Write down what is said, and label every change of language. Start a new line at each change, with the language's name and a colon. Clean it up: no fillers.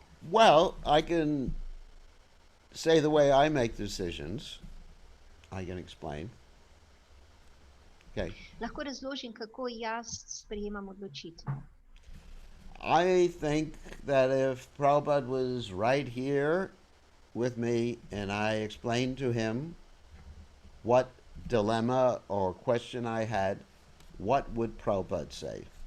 English: Well, I can say the way I make decisions. I can explain. Okay.
Slovenian: Lahko razložim, kako jaz sprejemam odločitve.
English: I think that if Prabhupada was right here with me and I explained to him what dilemma or question I had, what would Prabhupada say?